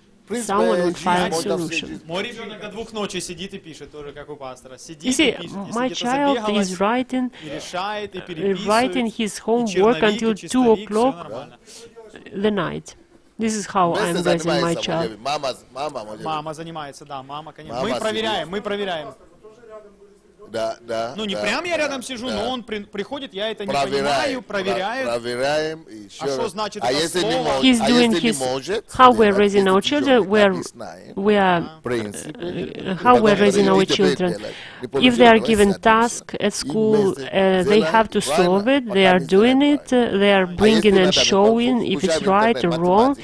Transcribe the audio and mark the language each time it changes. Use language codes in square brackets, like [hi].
[en] Someone will find solution. You see, my child is writing his homework until 2 o'clock the night. This is how I'm raising my child. [ru] Мама занимается, да, мама, конечно. Мы проверяем. Да. Ну, не прям я рядом сижу, но он приходит, я это не понимаю, проверяю. А что значит это слово? [en] He's doing how we're raising our children, how we're raising our children. If they are given task at school, they have to solve it, they are doing it, they are bringing and showing if it's right or wrong.